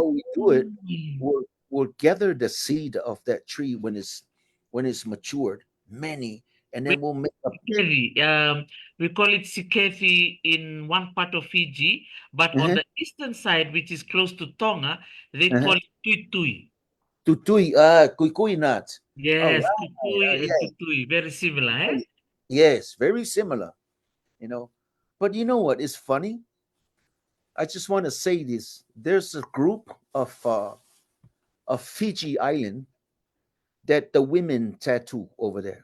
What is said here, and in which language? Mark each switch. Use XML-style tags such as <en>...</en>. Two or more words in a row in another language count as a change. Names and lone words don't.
<en>how we do it, we'll gather the seed of that tree when it's matured, many, and we then we'll make a Sikethi. We call it Sikethi in one part of Fiji, but on uh-huh, the eastern side, which is close to Tonga, they call uh-huh, it Tuitui. tutui, kuikui nuts. All Yes, right, Kukui and yeah, Tutui, very similar, eh? yes, very similar, you know. But you know what is funny? I just want to say this. There's a group of Fiji Island that the women tattoo over there.</en>